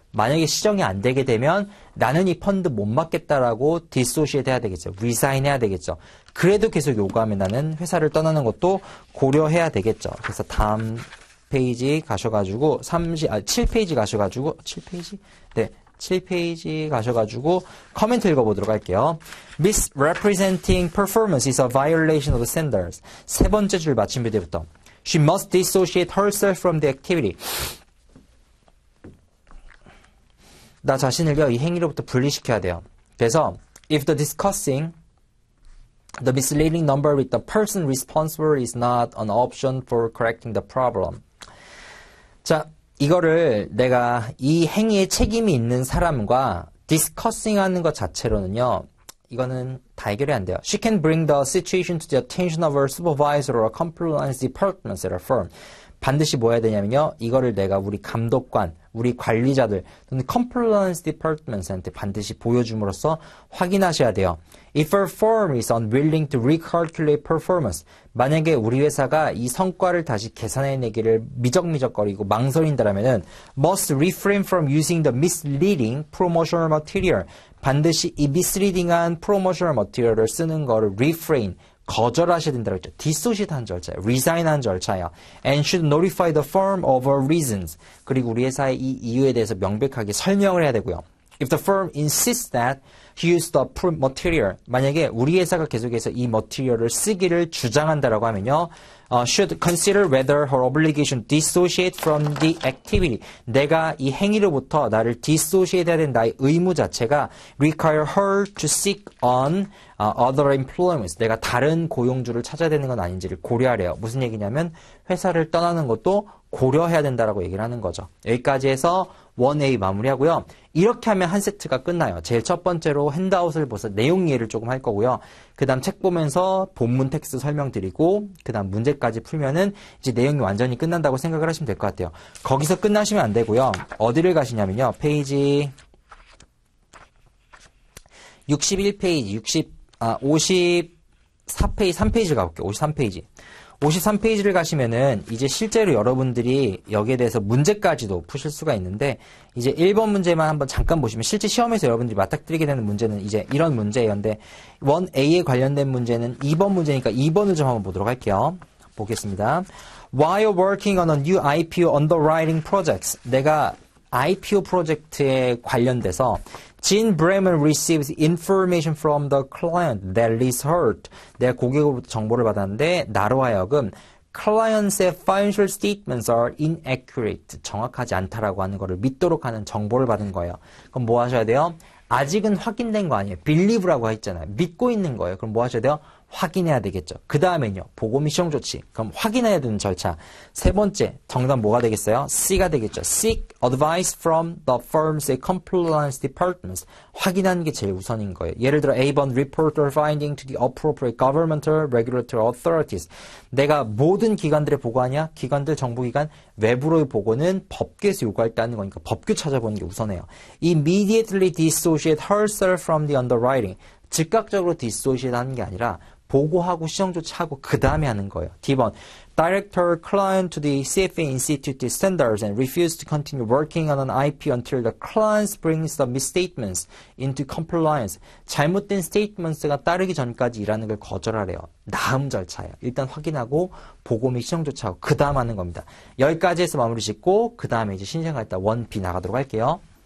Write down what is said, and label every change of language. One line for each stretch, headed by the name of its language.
Korean: 만약에 시정이 안 되게 되면 나는 이 펀드 못 맡겠다라고 디소시에이트 해야 되겠죠. 리사인 해야 되겠죠. 그래도 계속 요구하면 나는 회사를 떠나는 것도 고려해야 되겠죠. 그래서 다음 페이지 가셔가지고 7페이지 가셔가지고 7페이지? 네. 7페이지 가셔가지고 커멘트 읽어보도록 할게요.
English: Misrepresenting performance is a violation of the standards.
Korean: 세 번째 줄 마침 비대부터
English: She must dissociate herself from the activity.
Korean: 나 자신을요, 이 행위로부터 분리시켜야 돼요.
English: 그래서 if the discussing the misleading number with the person responsible is not an option for correcting the problem.
Korean: 자, 이거를 내가 이 행위에 책임이 있는 사람과 discussing 하는 것 자체로는요, 이거는 다 해결이 안 돼요.
English: She can bring the situation to the attention of her supervisor or compliance department at her firm.
Korean: 반드시 뭐 해야 되냐면요. 이거를 내가 우리 감독관, 우리 관리자들 또는 compliance department한테 반드시 보여줌으로써 확인하셔야 돼요.
English: If her firm is unwilling to recalculate performance,
Korean: 만약에 우리 회사가 이 성과를 다시 계산해내기를 미적미적거리고 망설인다라면은
English: must refrain from using the misleading promotional material.
Korean: 반드시 이 misleading한 promotional material을 쓰는 거를 refrain, 거절하셔야 된다고 했죠. dissociate 한 절차예요. resign 한 절차예요.
English: And should notify the firm of her reasons.
Korean: 그리고 우리 회사의 이 이유에 대해서 명백하게 설명을 해야 되고요.
English: If the firm insists that he use the material,
Korean: 만약에 우리 회사가 계속해서 이 material을 쓰기를 주장한다라고 하면요,
English: should consider whether her obligation dissociate from the activity.
Korean: 내가 이 행위로부터 나를 dissociate 해야 되는 나의 의무 자체가
English: require her to seek on other employments.
Korean: 내가 다른 고용주를 찾아야 되는 건 아닌지를 고려하래요. 무슨 얘기냐면 회사를 떠나는 것도 고려해야 된다라고 얘기를 하는 거죠. 여기까지 해서 1A 마무리하고요. 이렇게 하면 한 세트가 끝나요. 제일 첫 번째로 핸드아웃을 보서 내용 이해를 조금 할 거고요. 그 다음 책 보면서 본문 텍스트 설명드리고 그 다음 문제까지 풀면은 이제 내용이 완전히 끝난다고 생각을 하시면 될 것 같아요. 거기서 끝나시면 안 되고요. 어디를 가시냐면요. 페이지 61페이지, 54페이지, 3페이지를 가볼게요. 53페이지. 53페이지를 가시면은 이제 실제로 여러분들이 여기에 대해서 문제까지도 푸실 수가 있는데 이제 1번 문제만 한번 잠깐 보시면 실제 시험에서 여러분들이 맞닥뜨리게 되는 문제는 이제 이런 문제였는데 1A에 관련된 문제는 2번 문제니까 2번을 좀 한번 보도록 할게요. 보겠습니다.
English: While working on a new IPO underwriting projects,
Korean: 내가 IPO 프로젝트에 관련돼서
English: Jean Bremen receives information from the client that leads her.
Korean: 내가 고객으로부터 정보를 받았는데 나로 하여금 client의
English: financial statements are inaccurate.
Korean: 정확하지 않다라고 하는 거를 믿도록 하는 정보를 받은 거예요. 그럼 뭐 하셔야 돼요? 아직은 확인된 거 아니에요. believe라고 했잖아요. 믿고 있는 거예요. 그럼 뭐 하셔야 돼요? 확인해야 되겠죠. 그 다음엔요. 보고 및 시정 조치. 그럼 확인해야 되는 절차. 세 번째, 정답 뭐가 되겠어요? C가 되겠죠.
English: Seek advice from the firm's compliance departments.
Korean: 확인하는 게 제일 우선인 거예요.
English: 예를 들어 A번 report or finding to the appropriate governmental regulatory authorities.
Korean: 내가 모든 기관들에 보고하냐? 기관들, 정부기관, 외부로의 보고는 법규에서 요구할 때 하는 거니까 법규 찾아보는 게 우선해요.
English: Immediately dissociate herself from the underwriting.
Korean: 즉각적으로 dissociate 하는 게 아니라 보고하고 시정 조치하고 그 다음에 하는 거예요.
English: D번 Director client to the CFA Institute standards and refuse to continue working on an IP until the client brings the misstatements into compliance.
Korean: 잘못된 statements가 따르기 전까지 일하는 걸 거절하래요. 다음 절차예요. 일단 확인하고 보고 및 시정 조치하고 그 다음 하는 겁니다. 여기까지 해서 마무리 짓고 그 다음에 이제 신생활 때 1B 나가도록 할게요.